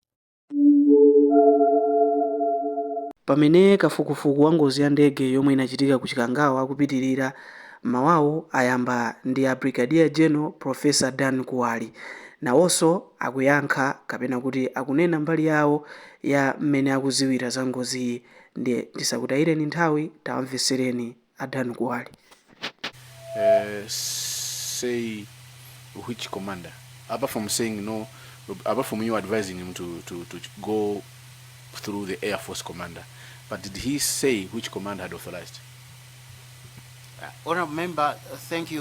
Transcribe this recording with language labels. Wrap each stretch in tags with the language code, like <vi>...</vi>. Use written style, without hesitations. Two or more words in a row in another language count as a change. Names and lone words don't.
<ny>Pamene kafukufuku wa ngozi ya ndege yomwe inachitika ku Chikangawa akupitirira, mawawo ayamba ndi a Brigadier General Professor Dan Kuwali, nawonso akuyankha kapena kuti akunena mbali yawo ya mmene akuziwira za ngoziyi. Ndisakutayireni nthawi, tawamvesereni a Dan Kuwali.</ny> <en>Say which commander, apart from saying no, apart from you advising him to go through the Air Force commander, but did he say which commander had authorized? Honorable Member, thank you.</en>